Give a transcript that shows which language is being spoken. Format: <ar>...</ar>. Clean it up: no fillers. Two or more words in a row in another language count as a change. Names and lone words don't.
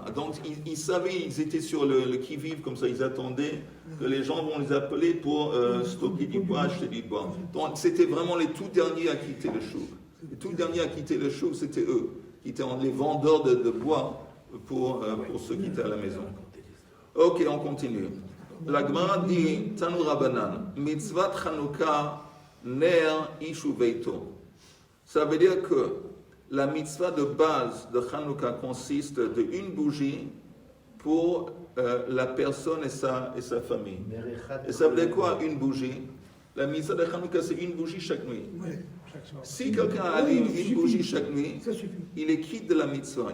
<fr>Donc, ils savaient, ils étaient sur le qui-vive, comme ça, ils attendaient que les gens vont les appeler pour stocker du bois, acheter du bois. Donc, c'était vraiment les tout derniers à quitter le chouk. Les tout derniers à quitter le chouk, c'était eux, qui étaient les vendeurs de bois pour ceux qui étaient à la maison. Ok, on continue. La Gemara dit,</fr> <he>תנו רבנן, מצות חנוכה נר איש וביתו.</he> <fr>Ça veut dire que la mitzvah de base de Chanukah consiste d'une bougie pour la personne et sa famille. Et ça veut dire quoi, une bougie? La mitzvah de Chanukah, c'est une bougie chaque nuit. Si quelqu'un allume une bougie chaque nuit, il est quitte de la mitzvah.</fr>